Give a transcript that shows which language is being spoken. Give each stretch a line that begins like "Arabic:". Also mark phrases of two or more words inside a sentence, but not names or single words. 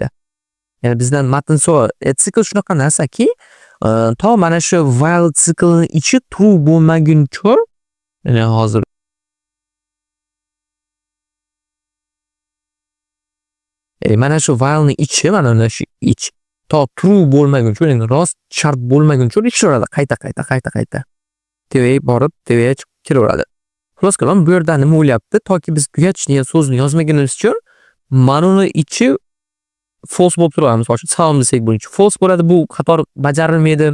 Uzbek: Ya'ni bizdan matn sikl shunaqa narsaki, to mana shu while siklning ichi true bo'lmaguncha, ya'ni hozir mana shu whilening ichi, mana shu ich to true bo'lmaguncha, ya'ni rost shart bo'lmaguncha ishlaydi qayta-qayta. Tevaga borib, tevaga chiqib kelaveradi. Xulosa qilib, bu yerda nima o'ylayapti? Toki biz tugatish degan so'zni yozmaganimiz uchun mana uni ichi false bo'lib turadi. Masalan, salom desak bo'yicha false bo'ladi, bu qator bajarilmaydi.